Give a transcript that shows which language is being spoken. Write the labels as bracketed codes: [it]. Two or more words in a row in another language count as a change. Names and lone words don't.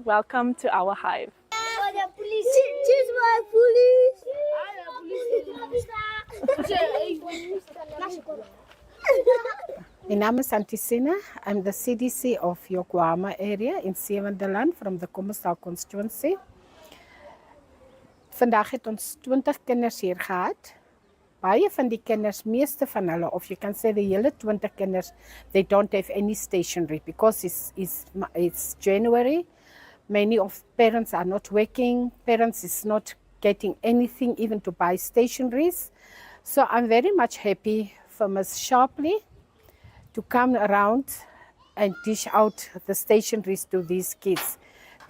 [en] Welcome to our hive. My name is Antisina. I'm the CDC of Yokohama area in Zevendeland from the Kommersdal constituency. [af] Vandaag het ons 20 kinders hier gehad. Baie van die kinders, meeste van hulle, [en] of you can say the [af] hele 20 kinders, [en] they don't have any stationery because it's January. Many of parents are not working. Parents is not getting anything even to buy stationeries. So I'm very much happy for Ms. Sharpley to come around and dish out the stationeries to these kids.